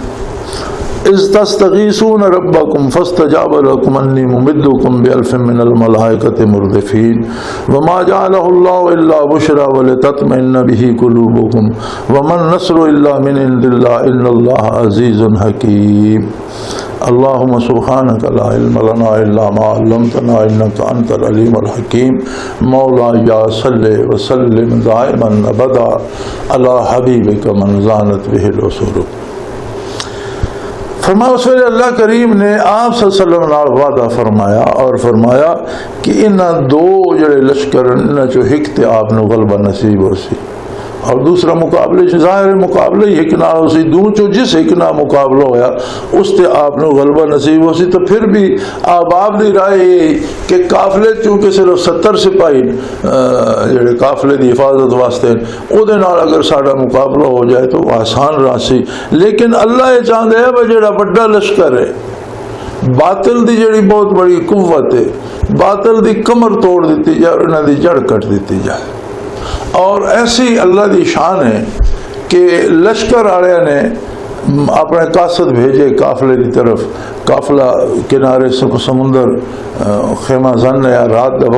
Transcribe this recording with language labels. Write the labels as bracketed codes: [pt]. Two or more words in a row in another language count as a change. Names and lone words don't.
[ar] إِذْ تَسْتَغِيثُونَ رَبَّكُمْ فَاسْتَجَابَ لَكُمْ أَنِّي مُمِدُّكُمْ بِأَلْفٍ مِّنَ الْمَلَائِكَةِ مُرْدِفِينَ وَمَا جَعَلَهُ اللَّهُ إِلَّا بُشْرَىٰ وَلِتَطْمَئِنَّ بِهِ قُلُوبُكُمْ وَمَا النَّصْرُ إِلَّا مِنْ عِندِ اللَّهِ إِنَّ اللَّهَ عَزِيزٌ حَكِيمٌ۔ اللهم سبحانك لا علم لنا إلا ما علمتنا إنك أنت العليم الحكيم۔ مولاي صل وسلم دائما أبدا على حبيبك من زانت به العصور۔ [pa] فرمایا اس ویلے اللہ کریم نے آپ [ar] صلی اللہ علیہ وسلم [pa] نال وعدہ فرمایا اور فرمایا کہ انہاں دو جڑے لشکر انہاں چو ہک تے آپ نو غلبہ نصیب ہو سی، اور دوسرا مقابلے ظاہر مقابلے ہی ایک نہ ہو سی، دونوں چو جس ایک نہ مقابلہ ہویا اس تے آپ نے غلبہ نصیب ہو سی۔ تو پھر بھی آپ دی رائے کہ قافلے چونکہ صرف 70 سپاہی جڑے قافلے دی حفاظت واسطے او دے نال اگر ساڈا مقابلہ ہو جائے تو آسان رہا سی، [ur] لیکن اللہ یہ چاہتا ہے کہ [pa] جڑا بڑا لشکر ہے، باطل دی جڑی بہت بڑی قوت ہے، باطل دی کمر توڑ دیتی جائے اور انہاں دی جڑ کٹ دیتی جائے۔ [ur] اور ایسی [pa] اللہ دی [ur] شان ہے کہ لشکر والے نے اپنے قاصد بھیجے قافلے کی طرف، قافلہ کنارے سمندر خیمہ زن یا رات کا